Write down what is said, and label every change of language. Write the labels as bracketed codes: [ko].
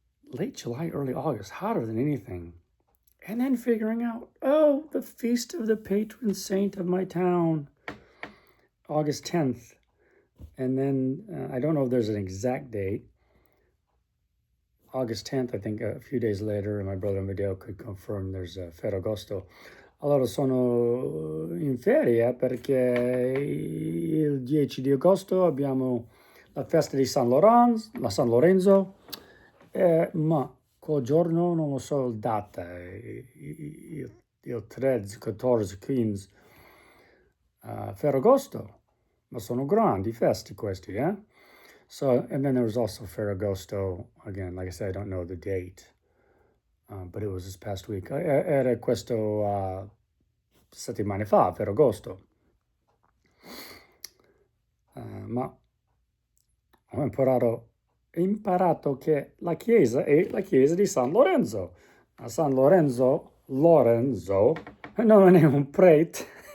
[en] Late July, early August, hotter than anything. And then figuring out, oh, the feast of the patron saint of my town, August 10th. And then, I don't know if there's an exact date. August 10th, I think a few days later, and my brother Amedeo could confirm there's a Ferragosto. [it] Allora sono in ferie perché il 10 di agosto abbiamo la festa di San Lorenzo, ma quel giorno non lo so il data, il 13, 14, 15 Ferragosto, ma sono grandi feste questi, eh? [en] So, and then there was also Ferragosto, again, like I said, I don't know the date, but it was this past week. [it] Era questo settimane fa, Ferragosto. Ma ho imparato che la chiesa è la chiesa di San Lorenzo. A San Lorenzo non è un prete.